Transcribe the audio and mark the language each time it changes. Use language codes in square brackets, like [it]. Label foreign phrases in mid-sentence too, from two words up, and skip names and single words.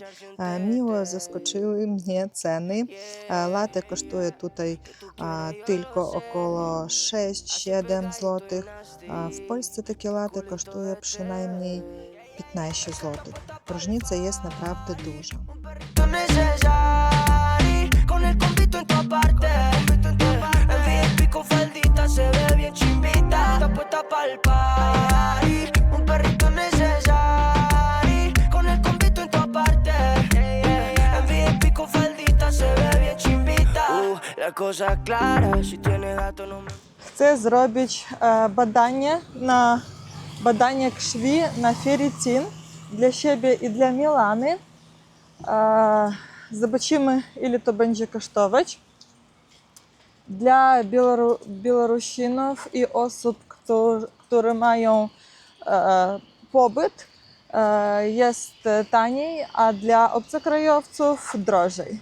[pl] Miło zaskoczyły mnie ceny. Latte kosztuje tutaj tylko około 6-7 zł. W Polsce takie latte kosztuje przynajmniej 15 zł. Różnica jest naprawdę duża. [es] Con el convito en tu aparte. En VIP con faldita se ve bien chimbita. Está puesta pa'l party. Un perrito necesario. Con el convito en tu aparte. En VIP con faldita se ve bien chimbita. La cosa clara, si tiene gato no me... [pl] Chcę zrobić badanie krwi na ferrytin dla siebie i dla Milany. Zobaczymy, ile to będzie kosztować. Dla Białorusinów i osób, które mają pobyt, jest taniej, a dla obcokrajowców drożej.